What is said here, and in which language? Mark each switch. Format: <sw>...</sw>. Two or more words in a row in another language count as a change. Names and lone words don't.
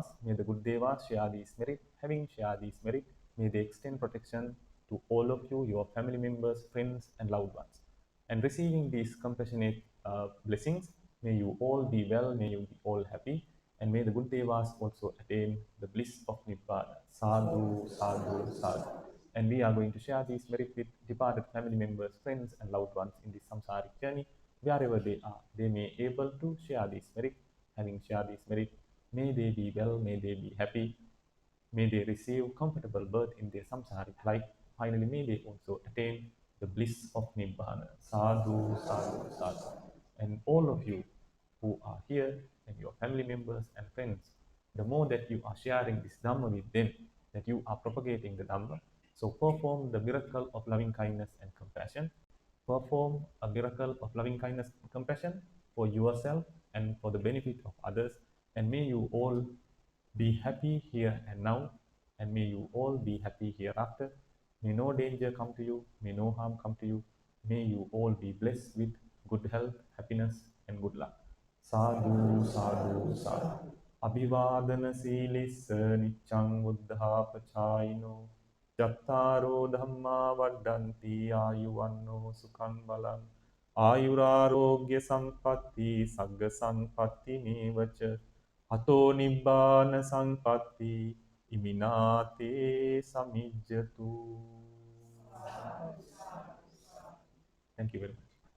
<en>May the good devas share these merit. Having shared these merit, may they extend protection to all of you, your family members, friends, and loved ones. And receiving these compassionate blessings, may you all be well, may you be all happy, and may the good devas also attain the bliss of Nibbana.</en> <pi>Sadhu, sadhu, sadhu.</pi> <en>And we are going to share these merit with departed family members, friends, and loved ones in this samsaric journey, wherever they are. They may able to share this merit. Having shared this merit, may they be well, may they be happy, may they receive comfortable birth in their samsaric life. Finally, may they also attain the bliss of Nibbana.</en> <pi>Sadhu, sadhu, sadhu.</pi> <en>And all of you who are here and your family members and friends, the more that you are sharing this Dhamma with them, that you are propagating the Dhamma. So perform the miracle of loving kindness and compassion. Perform a miracle of loving kindness and compassion for yourself and for the benefit of others. And may you all be happy here and now, and may you all be happy hereafter. May no danger come to you, may no harm come to you. May you all be blessed with good health, happiness, and good luck.</en> <pi>Sadhu, sadhu, sadhu. Abhivadana Silis Nichang Buddha Pachayino Jattaro Dhamma Vadanti Ayuvanno Sukhan Balan Ayurarogya Sampatti Sagga Sampatti Mevacha Ato Nibbana Sampatti Iminate Samijjatu.</pi> <en>Thank you very much.</en>